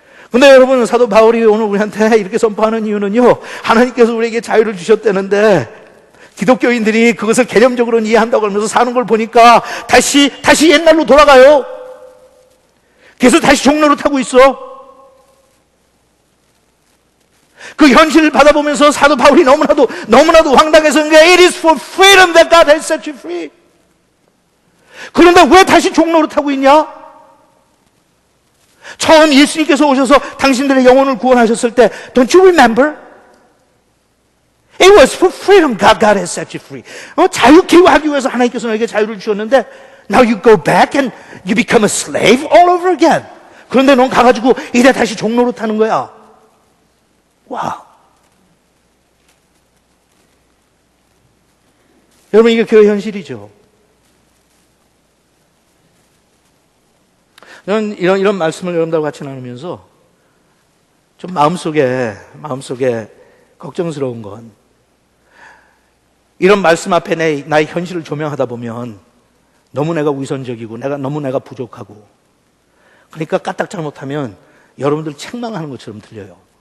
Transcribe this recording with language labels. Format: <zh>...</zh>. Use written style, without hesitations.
<ko>근데 여러분 사도 바울이 오늘 우리한테 이렇게 선포하는 이유는요 하나님께서 우리에게 자유를 주셨다는데 기독교인들이 그것을 개념적으로는 이해한다고 하면서 사는 걸 보니까 다시 옛날로 돌아가요. 계속 다시 종로를 타고 있어. 그 현실을 받아보면서 사도 바울이 너무나도 황당해서</ko> <en>It is for freedom that God has set you free.</en> <ko>그런데 왜 다시 종로를 타고 있냐? 처음 예수님께서 오셔서 당신들의 영혼을 구원하셨을 때</ko> <en>Don't you remember? It was for freedom God has set you free.</en> <ko>자유케 하기 위해서 하나님께서 너에게 자유를 주셨는데</ko> <en>Now you go back and you become a slave all over again.</en> <ko>그런데 넌 가가지고 이제 다시 종로로 타는 거야. 와. 여러분 이게 교회 현실이죠. 저는 이런 말씀을 여러분들과 같이 나누면서 좀 마음속에 걱정스러운 건 이런 말씀 앞에 나의 현실을 조명하다 보면 너무 내가 위선적이고 너무 내가 부족하고 그러니까 까딱 잘못하면 여러분들 책망하는 것처럼 들려요.</ko>